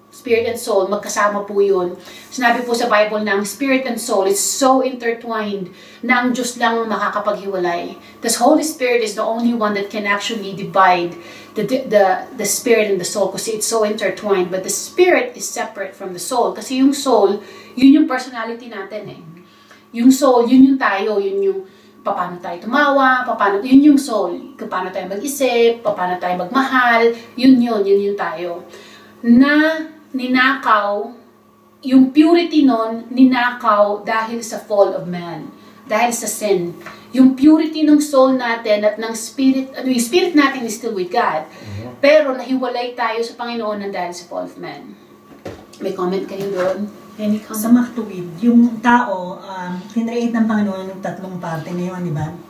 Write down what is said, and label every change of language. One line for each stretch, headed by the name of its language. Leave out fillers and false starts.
Filipino: Spirit and soul, magkasama po yun. Sinabi po sa Bible na ang spirit and soul is so intertwined na ang Diyos lang ang makakapaghiwalay.
English: The Holy Spirit is the only one that can actually divide the spirit and the soul kasi it's so intertwined. But the spirit is separate from the soul.
Filipino: Kasi yung soul, yun yung personality natin eh. Yung soul, yun yung tayo, yun yung paano tayo tumawa, yun yung soul. Paano tayo mag-isip, paano tayo magmahal, yun yung tayo. Na ninakaw, yung purity nun, ninakaw dahil sa fall of man. Dahil sa sin. Yung purity ng soul natin at ng spirit, yung spirit natin is still with God. Pero nahiwalay tayo sa Panginoon ng dahil sa fall of man. May comment kayo doon?
English: Any comment?
Filipino: Sa maktuwid, yung tao, kinreate ng Panginoon ng tatlong parte na yun, di ba?